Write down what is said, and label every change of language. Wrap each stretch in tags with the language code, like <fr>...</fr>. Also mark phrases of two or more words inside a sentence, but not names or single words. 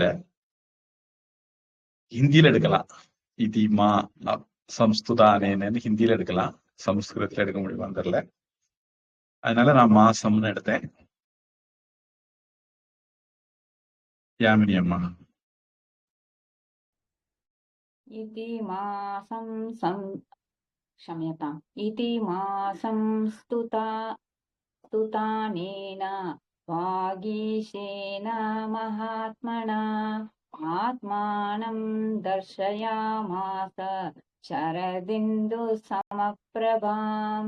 <ta>ஹிந்தியில எடுக்கலாம்.</ta> <sa>इति मा संस्तुतानेन</sa> <ta>ஹிந்தியில எடுக்கலாம். சம்ஸ்கிருதத்துல எடுக்க முடியுமான்னு தெரியல. அதனால நான் மாசம்னு எடுத்தேன். யாமினி அம்மா.</ta> <sa>इति मासं क्षम्यताम्. इति मासं स्तुतानेन वागीशेन महात्मना आत्मानं दर्शयामास शरदिन्दुसमप्रभाम्.</sa>